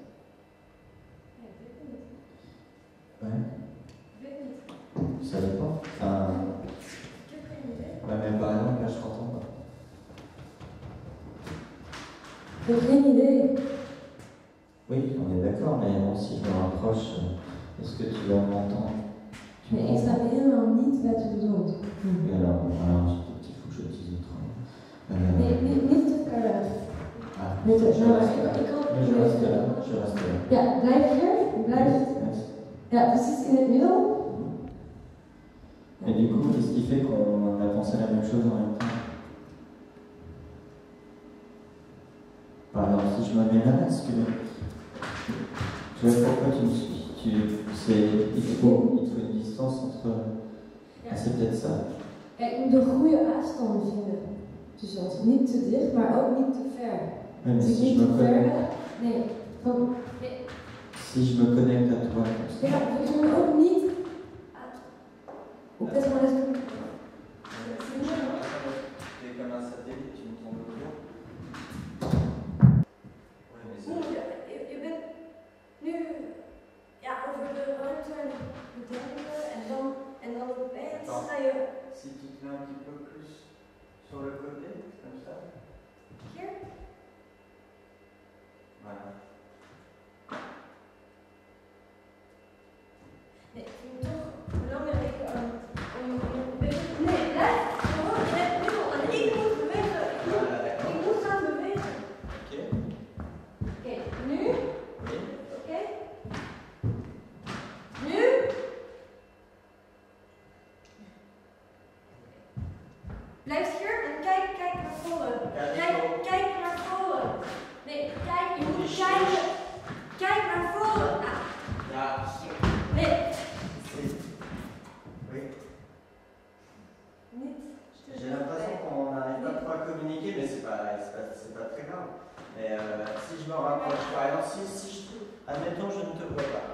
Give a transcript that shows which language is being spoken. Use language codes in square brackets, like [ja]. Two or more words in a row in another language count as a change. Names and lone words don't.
[fr] Ouais. Ça dépend. Enfin. Ouais, mais par exemple, là, je t'entends pas. J'ai une idée. Oui, on est d'accord, mais bon, si je me rapproche, est-ce que tu vas m'entendre? [nl] Mais ik sta helemaal niet wat je bedoelt. [fr] Et alors, il faut que je dise autrement. [nl] Nee, niet te ver weg. [fr] Ah, [nl] Niet te [fr] je [nl] ver [fr] reste [nl] weg. [fr] là. [nl] Ik kan [fr] Mais je reste là, je reste là. [nl] Ja, blijf hier. Blijf. Ja, precies in het middel. [fr] Et du coup, qu'est-ce qui fait qu'on a pensé la même chose en même temps? Par exemple, si je me mets là, est-ce que. Tu vois pourquoi tu me suis? Il te faut une distance entre. Ah, c'est peut-être ça. [nl] Ik moet de goede afstand vinden. Dus dat niet te dicht, maar ook niet te ver. [fr] Même [nl] Dus [fr] si [nl] niet [fr] je [nl] te [fr] me [nl] ver [fr] connecte. [nl] weg. Nee, van. Nee. [fr] Si je me connecte à toi comme ça. [nl] Ja, dus je moet ook niet. [fr] Laisse-moi laisse-moi. Tu es comme un satellite, tu me tournes autour. Ouais, mais c'est. [nl] Je bent nu ja, over de ruimte bedenken en dan opeens ga je. [fr] Si tu te mets un petit peu plus sur le côté, comme ça. [nl] Hier? [fr] Voilà. [nl] Nee, ik vind het toch belangrijk om. Nee, blijf gewoon in het middel en ik moet bewegen. Ik moet gaan bewegen. Ok. Oké, nu? [fr] Oui. [nl] Oké. Nu? Blijf hier en kijk naar voren. Kijk naar voren. Nee, kijk, je moet kijken. Kijk naar voren. Ja. Nee. [fr] Oui. [nl] Niet. [fr] J'ai l'impression qu'on n'arrive pas trop à communiquer, mais c'est pas très grave. Mais si je me rapproche, par exemple, si je, admettons, je ne te vois